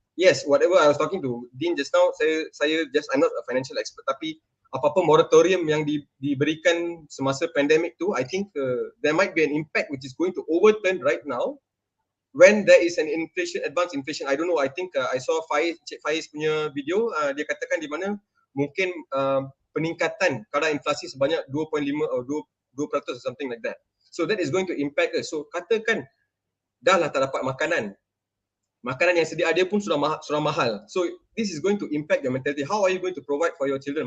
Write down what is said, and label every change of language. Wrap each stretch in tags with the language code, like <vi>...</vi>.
<en>Yes, whatever I was talking to Dean just now, I'm not a financial expert,</en> <ms>tapi apa-apa moratorium yang diberikan semasa pandemic tu,</ms> <en>I think there might be an impact which is going to overturn right now when there is an advanced inflation. I don't know, I think I saw</en> <ms>Cik Faiz punya video, dia katakan di mana mungkin peningkatan kadar inflasi sebanyak 2.5 atau 2%</ms> <en>or something like that. So that is going to impact us.</en> <ms>So katakan dah lah tak dapat makanan yang sedia ada pun sudah mahal.</ms> <en>So this is going to impact your mentality. How are you going to provide for your children?</en>